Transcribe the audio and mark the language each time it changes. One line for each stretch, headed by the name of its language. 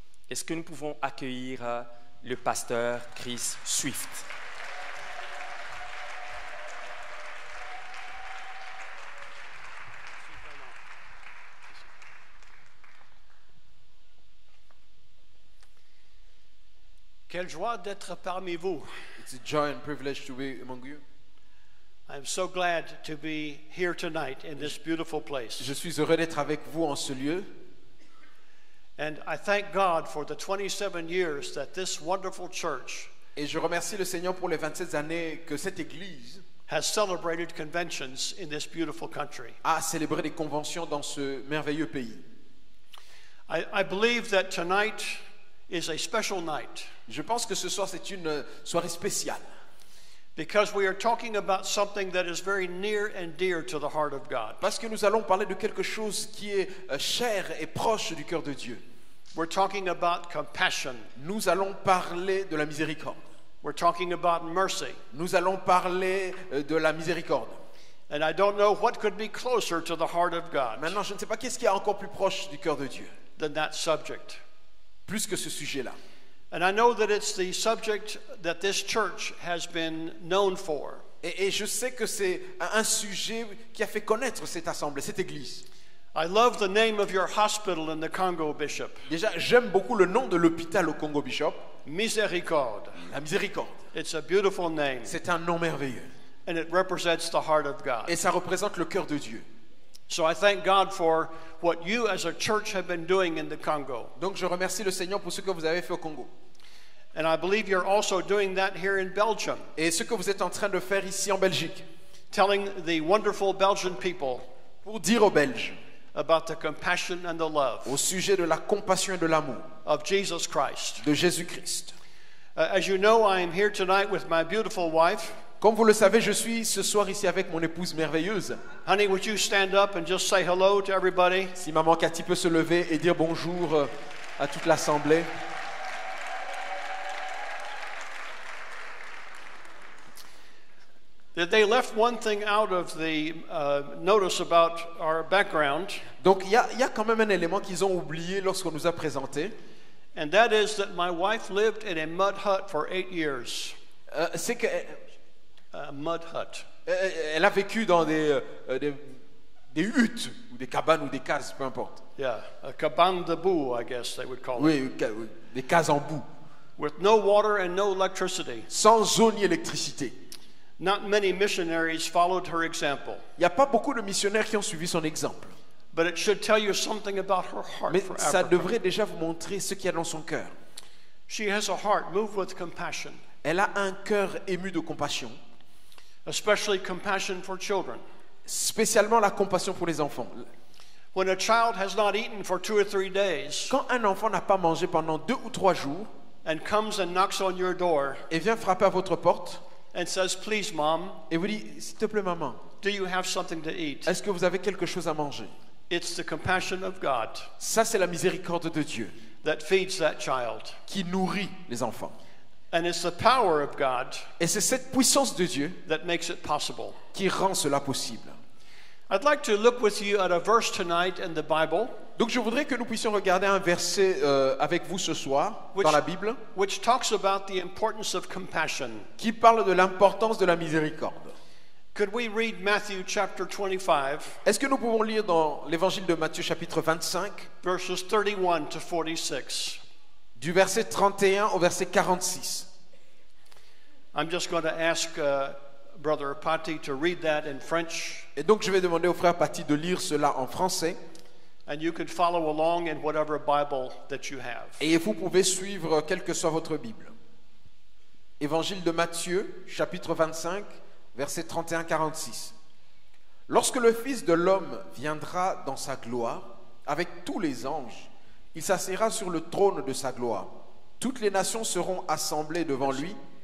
French: Est-ce que nous pouvons accueillir le pasteur Chris Swift? Quelle joie d'être parmi vous.
English: It's a joy and privilege to be among you. I'm so glad to be here tonight in this beautiful place.
French: Je suis heureux d'être avec vous en ce lieu.
English: And I thank God for the 27 years that this wonderful church
French: Et je remercie le Seigneur pour les 27 années que cette église
English: has celebrated conventions in this beautiful country.
French: a célébré des conventions dans ce merveilleux pays.
English: I believe that tonight is a special night
French: Je pense que ce soir, c'est une soirée spéciale.
English: because we are talking about something that is very near and dear to the heart of God.
French: Parce que nous allons parler de quelque chose qui est cher et proche du cœur de Dieu.
English: We're talking about compassion.
French: Nous allons parler de la miséricorde.
English: We're talking about mercy.
French: Nous allons parler de la miséricorde.
English: And I don't know what could be closer to the heart of God
French: Maintenant, je ne sais pas qu'est-ce qui est encore plus proche du cœur de Dieu,
English: than that subject.
French: plus que ce sujet-là.
English: And I know that it's the subject that this church has been known for.
French: Et je sais que c'est un sujet qui a fait connaître cette assemblée, cette église.
English: I love the name of your hospital in the Congo, Bishop.
French: Déjà, j'aime beaucoup le nom de l'hôpital au Congo, Bishop, Miséricorde. la miséricorde.
English: It's a beautiful name,
French: C'est un nom merveilleux.
English: and it represents the heart of God.
French: Et ça représente le cœur de Dieu.
English: So I thank God for what you as a church have been doing in the Congo.
French: Donc je remercie le Seigneur pour ce que vous avez fait au Congo.
English: And I believe you're also doing that here in Belgium,
French: Et ce que vous êtes en train de faire ici en Belgique,
English: telling the wonderful Belgian people
French: pour dire aux Belges
English: about the compassion and the love
French: au sujet de la compassion et de l'amour
English: of Jesus Christ.
French: de Jésus-Christ.
English: As you know, I am here tonight with my beautiful wife.
French: Comme vous le savez, je suis ce soir ici avec mon épouse merveilleuse.
English: Honey, would you stand up and just say hello to everybody?
French: Si maman Cathy peut se lever et dire bonjour à toute l'assemblée.
English: They left one thing out of the notice about our background,
French: Donc il y a quand même un élément qu'ils ont oublié lorsqu'on nous a présenté.
English: and that is that my wife lived in a mud hut for 8 years.
French: C'est qu'elle
English: A mud hut.
French: a vécu dans des huttes, ou des cabanes, ou des cases, peu importe.
English: Yeah, a
French: cabane de boue,
English: I guess they would call it.
French: Oui, des cases en boue.
English: With no water and no electricity.
French: Sans eau ni électricité.
English: Not many missionaries followed her example,
French: Il n'y a pas beaucoup de missionnaires qui ont suivi son exemple.
English: but it should tell you something about her heart
French: Mais
English: for
French: ça
English: Africa.
French: devrait déjà vous montrer ce qu'il y a dans son cœur.
English: She has a heart moved with compassion,
French: Elle a un cœur ému de compassion,
English: especially compassion for children.
French: spécialement la compassion pour les enfants.
English: When a child has not eaten for 2 or 3 days
French: Quand un enfant n'a pas mangé pendant 2 ou 3 jours
English: and comes and knocks on your door
French: et vient frapper à votre porte
English: and says, "Please, Mom,
French: et vous dit « S'il te plaît maman,
English: do you have something to eat?"
French: est-ce que vous avez quelque chose à manger ?»
English: It's the compassion of God
French: Ça, c'est la miséricorde de Dieu
English: that feeds that child.
French: qui nourrit les enfants.
English: And it's the power of God
French: Et c'est cette puissance de Dieu
English: that makes it possible.
French: qui rend cela possible.
English: I'd like to look with you at a verse tonight in the Bible
French: Donc je voudrais que nous puissions regarder un verset avec vous ce soir dans la Bible
English: which talks about the importance of compassion.
French: qui parle de l'importance de la miséricorde.
English: Could we read Matthew chapter 25,
French: Est-ce que nous pouvons lire dans l'évangile de Matthieu chapitre 25
English: verses 31 to 46?
French: du verset 31 au verset 46?
English: I'm just going to ask Brother Patti to read that in French,
French: Et donc je vais demander au frère Paty de lire cela en français and you can follow along in whatever Bible that you have. et vous pouvez suivre quelle que soit votre Bible. Évangile de Matthieu chapitre 25 verset 31-46. Lorsque le Fils de l'homme viendra dans sa gloire avec tous les anges, Il s'assiera sur le trône de sa gloire. Toutes les nations seront assemblées devant lui.